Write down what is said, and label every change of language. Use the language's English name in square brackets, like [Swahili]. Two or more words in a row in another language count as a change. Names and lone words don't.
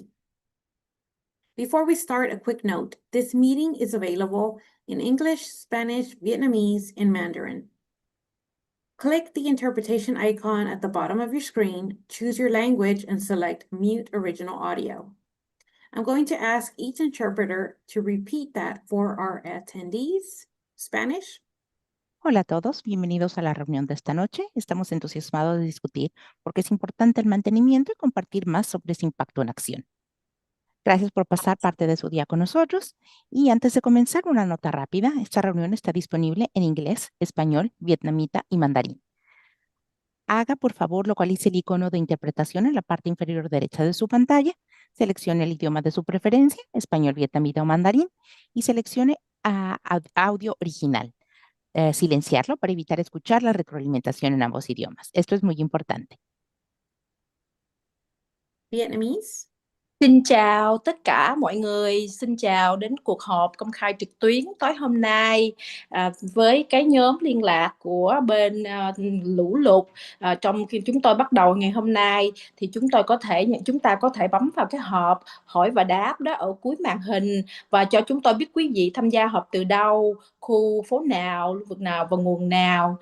[English] Before we start, a quick note. This meeting is available in English, Spanish, Vietnamese, and Mandarin. Click the interpretation icon at the bottom of your screen, choose your language, and select Mute Original Audio. I'm going to ask each interpreter to repeat that for our attendees. Spanish. [Spanish] Hola a todos, bienvenidos a la reunión de esta noche. Estamos entusiasmados de discutir por qué es importante el mantenimiento y compartir más sobre ese impacto en acción. Gracias por pasar parte de su día con nosotros. Y antes de comenzar, una nota rápida. Esta reunión está disponible en inglés, español, vietnamita y mandarín. Haga, por favor, localice el icono de interpretación en la parte inferior derecha de su pantalla. Seleccione el idioma de su preferencia, español, vietnamita o mandarín, y seleccione audio original. Silenciarlo para evitar escuchar la retroalimentación en ambos idiomas. Esto es muy importante. [English] Vietnamese. [Vietnamese] Xin chào tất cả mọi người, xin chào đến cuộc họp công khai trực tuyến tối hôm nay với cái nhóm liên lạc của bên lũ lụt. Trong khi chúng tôi bắt đầu ngày hôm nay thì chúng ta có thể bấm vào cái hộp hỏi và đáp đó ở cuối màn hình và cho chúng tôi biết quý vị tham gia họp từ đâu, khu phố nào, lưu vực nào và nguồn nào.